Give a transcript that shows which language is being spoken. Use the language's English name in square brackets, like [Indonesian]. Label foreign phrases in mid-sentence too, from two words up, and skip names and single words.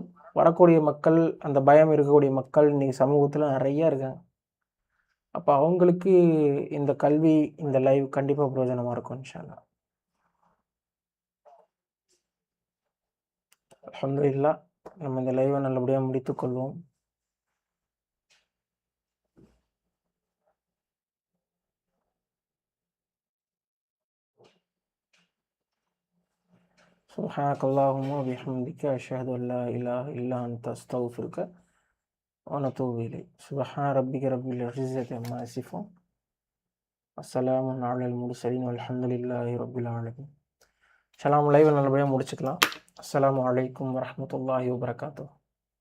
[Tamil] வரக்கூடிய மக்கள், அந்த பயம் இருக்கக்கூடிய மக்கள் இன்றைக்கி சமூகத்தில் நிறையா இருக்காங்க. அப்போ அவங்களுக்கு இந்த கல்வி, இந்த லைவ் கண்டிப்பாக பிரயோஜனமாக இருக்கும் [Arabic] إن شاء الله. [Tamil] அல்ஹம்துலில்லாஹ், நம்ம இந்த லைவை நல்லபடியாக முடித்துக்கொள்வோம். [Arabic] سبحانك اللهم وبحمدك أشهد أن لا إله إلا أنت أستغفرك ونتوب إليك. سبحان ربك رب العزة عما يصفون والسلام على المرسلين والحمد لله رب العالمين. [Tamil] சலாம். லைவை நல்லபடியாக முடிச்சுக்கலாம். [Arabic] السلام عليكم ورحمة الله وبركاته.